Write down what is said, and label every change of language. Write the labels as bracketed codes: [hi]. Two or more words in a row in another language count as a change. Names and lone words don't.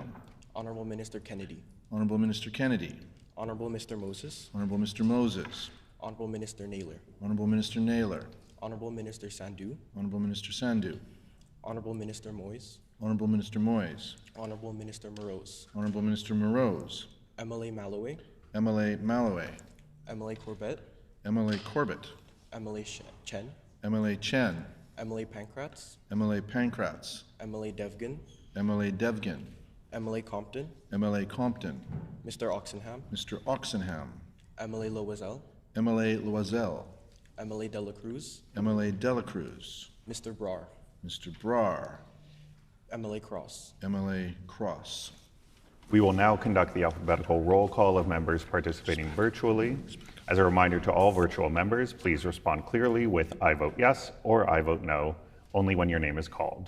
[en] Honorable Minister Kennedy. Honorable Minister Kennedy. Honorable Mr. Moses. Honorable Mr. Moses. Honorable Minister Naylor. Honorable Minister Naylor. Honorable Minister Sandhu. Honorable Minister Sandhu. Honorable Minister Moyes. Honorable Minister Moyes. Honorable Minister Morose. Honorable Minister Morose. MLA Malloway. MLA Malloway. MLA Corbett. MLA Corbett. MLA Chen. MLA Chen. MLA Pankratz. MLA Pankratz. MLA Devgan. MLA Devgan. MLA Compton. MLA Compton. Mr. Oxenham. Mr. Oxenham. MLA Loisel. MLA Loisel. MLA Dela Cruz. MLA Dela Cruz. Mr. Brar. Mr. Brar. MLA Cross. MLA Cross. We will now conduct the alphabetical roll call of members participating virtually. As a reminder to all virtual members, please respond clearly with "I vote yes" or "I vote no," only when your name is called.